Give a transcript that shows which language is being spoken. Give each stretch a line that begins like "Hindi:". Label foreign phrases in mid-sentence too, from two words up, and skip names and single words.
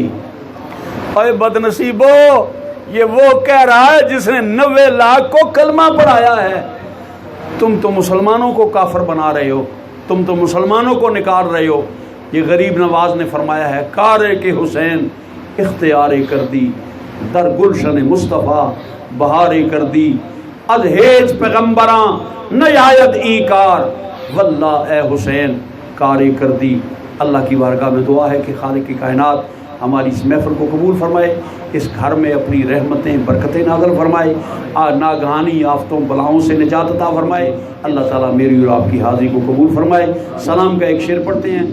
Urdu: اے بد نصیبو، یہ وہ کہہ رہا ہے جس نے 90 لاکھ کو کلمہ پڑھایا ہے۔ تم تو مسلمانوں کو کافر بنا رہے ہو، تم تو مسلمانوں کو نکال رہے ہو۔ یہ غریب نواز نے فرمایا ہے
Persian: کارے کے حسین اختیار کر دی، در گلشن مصطفیٰ بہارے کر دی۔ از ہیج پیغمبراں نیایت ای کار، واللہ اے حسین کارے کر دی۔
Urdu: اللہ کی بارگاہ میں دعا ہے کہ خالق کی کائنات ہماری اس محفل کو قبول فرمائے، اس گھر میں اپنی رحمتیں برکتیں نازل فرمائے، ناگہانی آفتوں بلاؤں سے نجات عطا فرمائے۔ اللہ تعالیٰ میری اور آپ کی حاضری کو قبول فرمائے۔ سلام کا ایک شعر پڑھتے ہیں۔